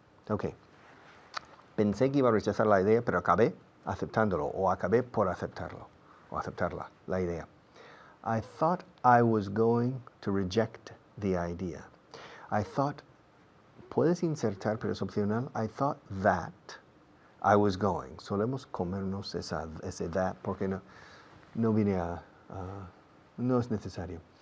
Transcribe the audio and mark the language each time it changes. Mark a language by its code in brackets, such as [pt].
[es] Okay, pensé que iba a rechazar la idea, pero acabé aceptándolo, o acabé por aceptarlo, o aceptarla, la idea. [en] I thought I was going to reject the idea. I thought, [es] puedes insertar, pero es opcional. [en] I thought that I was going. [es] Solemos comernos ese that porque no vine a, no es necesario.